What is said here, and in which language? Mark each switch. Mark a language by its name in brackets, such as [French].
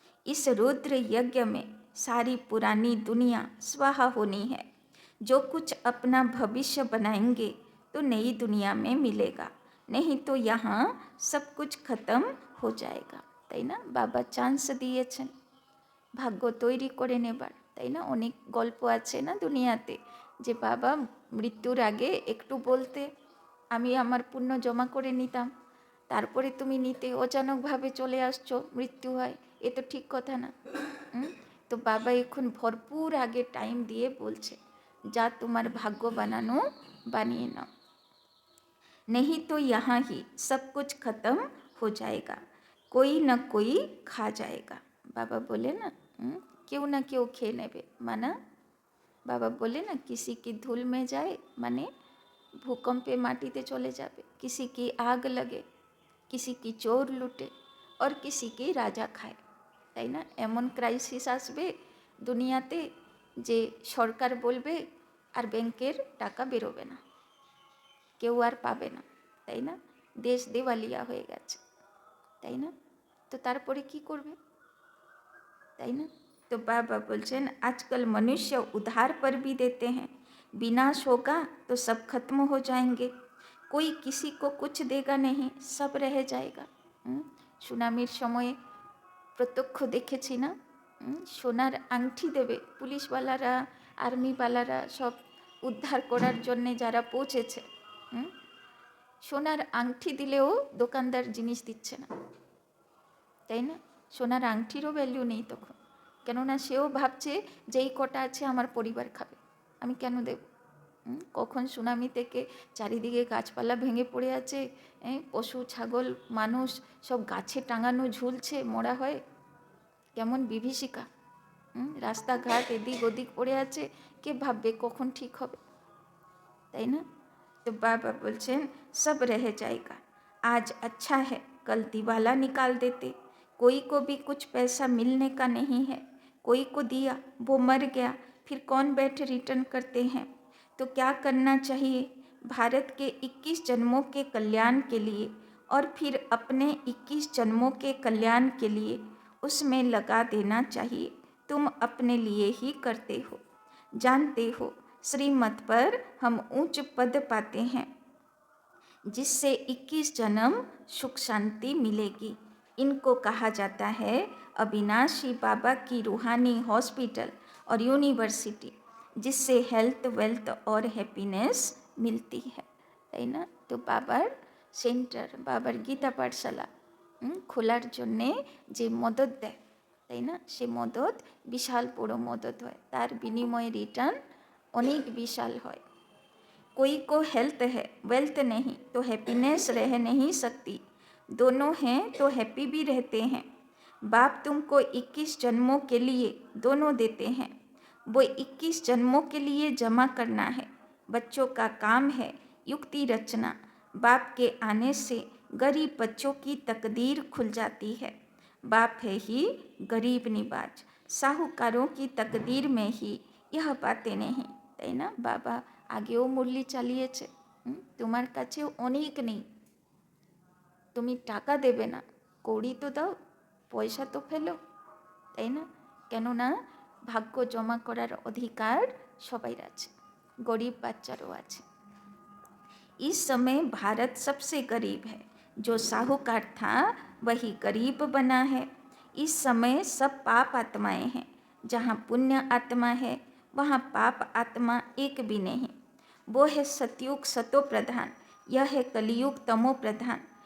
[Hindi] इस रुद्र यज्ञ में सारी पुरानी दुनिया स्वाहा होनी है। जो कुछ अपना भविष्य बनाएंगे तो नई दुनिया में मिलेगा, नहीं तो यहाँ सब कुछ खत्म हो जाएगा, [Bangla] তাই না? বাবা চান্স দিয়েছেন ভাগ্য তৈরি করে নেবার, তাই না? অনেক গল্প আছে না দুনিয়াতে যে বাবা মৃত্যুর আগে একটু বলতে, আমি আমার পুণ্য জমা করে নিতাম, তারপরে তুমি নিতে, অচানকভাবে চলে আসছো, মৃত্যু হয়, এ তো ঠিক কথা না। তো বাবা এখন ভরপুর আগে টাইম দিয়ে বলছে যা তোমার ভাগ্য বানানো বানিয়ে নাও, [Hindi] नहीं तो यहाँ ही सब कुछ खत्म हो जाएगा, कोई न कोई खा जाएगा। बाबा बोले ना क्यों ना क्यों [Bangla] খেয়ে নেবে, [Hindi] माना बाबा बोले ना किसी की धूल में जाए माने [Bangla] भूकंपे माटीते चले जाबे, [Hindi] किसी की आग लगे, किसी की चोर लूटे और किसी की राजा खाए, [Bangla] তাই না? এমন ক্রাইসিস আসবে দুনিয়াতে যে সরকার বলবে আর ব্যাংকের টাকা বেরোবে না, কেউ আর পাবে না, তাই না? দেশ দেওয়ালিয়া হয়ে গেছে, তাই না? তো তারপরে কি করবে, তাই না? [Hindi] तो बाबा बोलছেন आजकल मनुष्य उधार पर भी देते हैं, विनाश होगा तो सब खत्म हो जाएंगे, कोई किसी को कुछ देगा नहीं, सब रह जाएगा। [Bangla] সুনামির সময়ে প্রত্যক্ষ দেখেছি না, সোনার আংটি দেবে পুলিশওয়ালারা, আর্মিওয়ালারা সব উদ্ধার করার জন্যে যারা পৌঁছেছে, সোনার আংটি দিলেও দোকানদার জিনিস দিচ্ছে না, তাই না? সোনার আংটিরও ভ্যালু নেই তখন, কেননা সেও ভাবছে যেই কটা আছে আমার পরিবার খাবে, আমি কেন দেব। কখন সুনামি থেকে চারিদিকে গাছপালা ভেঙে পড়ে আছে, পশু ছাগল মানুষ সব গাছে টাঙানো ঝুলছে মরা হয়ে, কেমন বিভীষিকা, রাস্তাঘাট এদিক ওদিক পড়ে আছে, কে ভাববে কখন ঠিক হবে, তাই না? [Hindi] तो बाबा बोलছেন सब रह जाएगा, आज अच्छा है कल दिवाला निकाल देते, कोई को भी कुछ पैसा मिलने का नहीं है, कोई को दिया वो मर गया, फिर कौन बैठे रिटर्न करते हैं। तो क्या करना चाहिए? भारत के 21 जन्मों के कल्याण के लिए और फिर अपने 21 जन्मों के कल्याण के लिए उसमें लगा देना चाहिए। तुम अपने लिए ही करते हो। जानते हो, श्रीमत पर हम उच्च पद पाते हैं जिससे 21 जन्म सुख शांति मिलेगी। इनको कहा जाता है अविनाशी बाबा की रूहानी हॉस्पिटल और यूनिवर्सिटी, जिससे हेल्थ, वेल्थ और हैप्पीनेस मिलती है ना। [Bangla] तो बाबार सेंटर, बाबार गीता पाठशाला খোলার জন্যে যে মদত দেয়, তাই না, সে মদত বিশাল বড় মদত হয়, তার বিনিময়ে রিটার্ন অনেক বিশাল হয়। [Hindi] कोई को हेल्थ है, वेल्थ नहीं तो हैप्पीनेस रह नहीं सकती। दोनों हैं तो हैप्पी भी रहते हैं। बाप तुमको 21 जन्मों के लिए दोनों देते हैं। वो 21 जन्मों के लिए जमा करना है। बच्चों का काम है युक्ति रचना। बाप के आने से गरीब बच्चों की तकदीर खुल जाती है। बाप है ही गरीब निवाज, साहूकारों की तकदीर में ही यह बातें नहीं, [Bangla] তাই না। বাবা আগেও মুরলি চালিয়েছে, তোমার কাছেও অনেক নেই, তুমি টাকা দেবে না, কৌড়ি তো দাও, পয়সা তো ফেলো, তাই না। কেননা ভাগ্য জমা করার অধিকার সবাই আছে, গরিব বাচ্চারও আছে। [Hindi] इस समय भारत सबसे गरीब है। जो साहूकार था वही गरीब बना है। इस समय सब पाप आत्माएं हैं। जहाँ पुण्य आत्मा है वहाँ पाप आत्मा एक भी नहीं। वो है सतयुग सतो प्रधान, यह है कलियुग तमो प्रधान।